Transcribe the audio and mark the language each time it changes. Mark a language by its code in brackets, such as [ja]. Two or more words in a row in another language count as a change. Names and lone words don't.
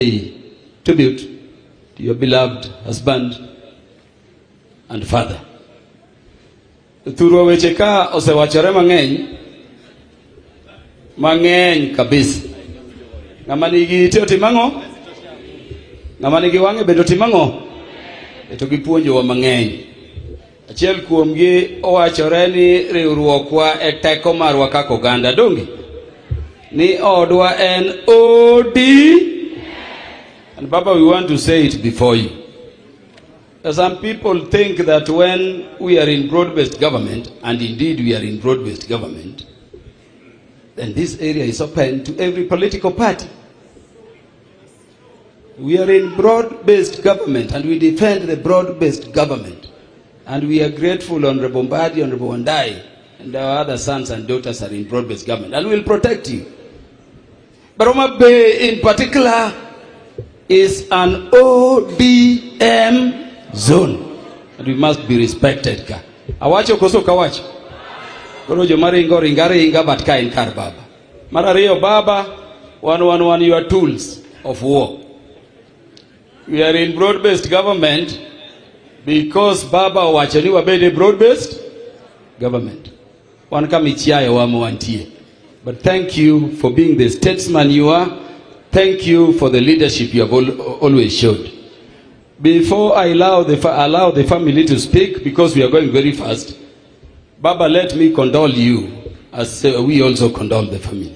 [en] a tribute to your beloved husband and father. [luo] Thurwa weche ka osewachore mang'eny kabisa. Ng'ama nigi ite otimang'o? Ng'ama nigi wang'e bende otimang'o? To gipuonjowa mang'eny. Achiel kuomgi owachore ni riwruokwa e teko marwa kaka oganda dongi. Ni odwa en OD. [en] And Baba, we want to say it before you. Some people think that when we are in broad-based government, and indeed we are in broad-based government, then this area is open to every political party. We are in broad-based government, and we defend the broad-based government. And we are grateful, Honorable Mbadi, Honorable Wandai, and our other sons and daughters are in broad-based government, and we will protect you. But Homa Bay in particular is an ODM zone, and we must be respected. [luo] Awacho koso kawacho. Kono jo maringo ringa but ka in kar baba. [en] Marariyo baba, 111 your tools of war. We are in broad-based government because [luo] baba wacho ni wabede [en] broad-based government. [luo] Wan kamichiayo wamo wantie. [en] But thank you for being the statesman you are. Thank you for the leadership you have always showed. Before I allow the family to speak, because we are going very fast, Baba, let me condole you as we also condole the family.